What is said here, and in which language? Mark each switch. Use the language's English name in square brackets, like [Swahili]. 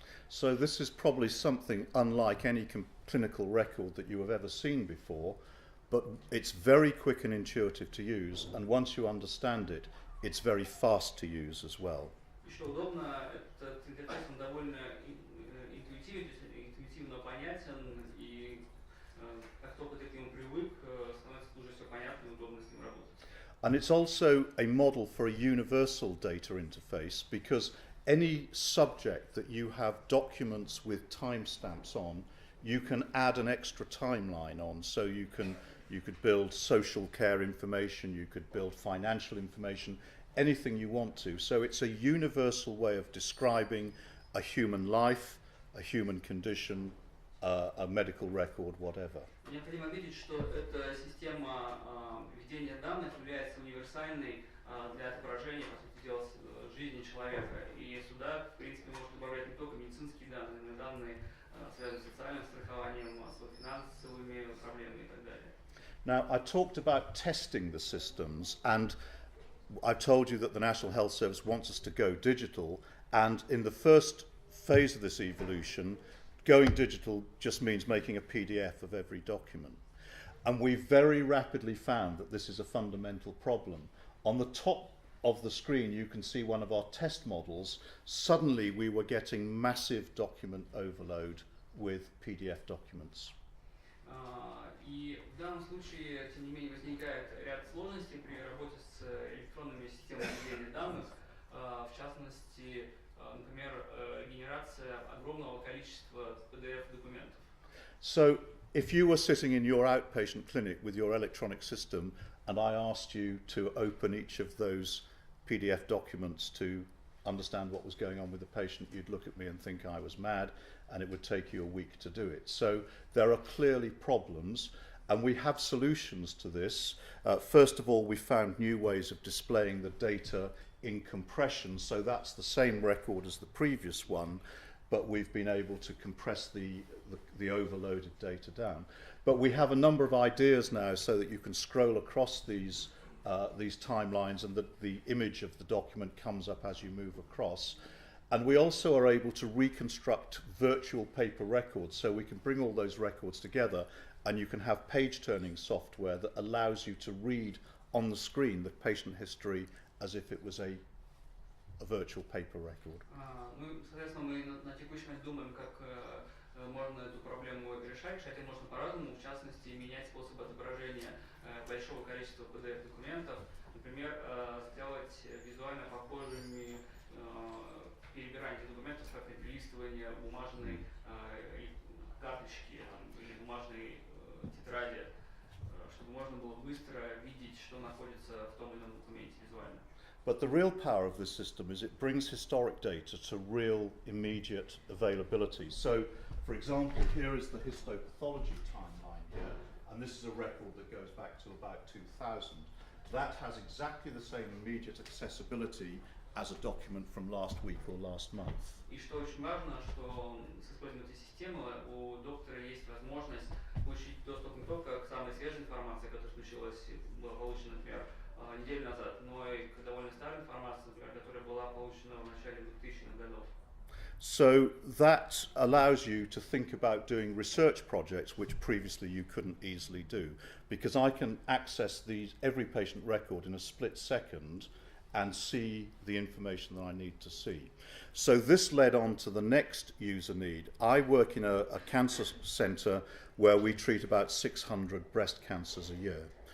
[English] So this is probably something unlike any clinical record that you have ever seen before, but it's very quick and intuitive to use, and once you understand it, it's very fast to use as well. [Russian] И что удобно, этот интерфейс он довольно интуитивно понятен, и как только ты к нему привык, становится уже все понятно и удобно с ним работать. [English] And it's also a model for a universal data interface, because any subject that you have documents with timestamps on, you can add an extra timeline on. So you could build social care information, you could build financial information, anything you want to. So it's a universal way of describing a human life, a human condition, a medical record, whatever. [Russian] Необходимо отметить, что эта система введения данных является универсальной для отображения, по сути дела, жизни человека. И сюда, в принципе, можно добавлять не только медицинские данные, но и данные, связанные с социальным страхованием, с финансовыми проблемами и так далее. [English] Now, I talked about testing the systems, and I told you that the National Health Service wants us to go digital, and in the first phase of this evolution, going digital just means making a PDF of every document. And we very rapidly found that this is a fundamental problem. On the top of the screen, you can see one of our test models. Suddenly, we were getting massive document overload with PDF documents. [Russian] И в данном случае, тем не менее, возникает ряд сложностей при работе с электронными системами ведения данных, в частности, например, генерация огромного количества PDF-документов. [English] So, if you were sitting in your outpatient clinic with your electronic system, and I asked you to open each of those PDF documents to understand what was going on with the patient, you'd look at me and think I was mad, and it would take you a week to do it. So there are clearly problems, And we have solutions to this. First of all, we found new ways of displaying the data in compression, so that's the same record as the previous one, but we've been able to compress the overloaded data down. But we have a number of ideas now so that you can scroll across these timelines and the image of the document comes up as you move across. And we also are able to reconstruct virtual paper records, so we can bring all those records together and you can have page-turning software that allows you to read on the screen the patient history as if it was a virtual paper record. [Russian] Соответственно, мы на текущий момент думаем, как можно эту проблему решать. Решать можно по-разному, в частности, менять способ отображения большого количества PDF-документов. Например, сделать визуально похожими перебирание документов, как перелистывание бумажной карточки или бумажной тетради, чтобы можно было быстро видеть, что находится в том или ином документе визуально. [English] But the real power of this system is it brings historic data to real immediate availability. So, for example, here is the histopathology timeline here, and this is a record that goes back to about 2000. That has exactly the same immediate accessibility as a document from last week or last month. [Russian] И что очень важно, что с использованием этой системы у доктора есть возможность получить доступ не только к самой свежей информации, которая была получена, например, неделю назад, но и к довольно старой информации, например, которая была получена в начале 2000-х годов. [English] So that allows you to think about doing research projects which previously you couldn't easily do, because I can access every patient record in a split second and see the information that I need to see. So this led on to the next user need. I work in a cancer centre where we treat about 600 breast cancers a year.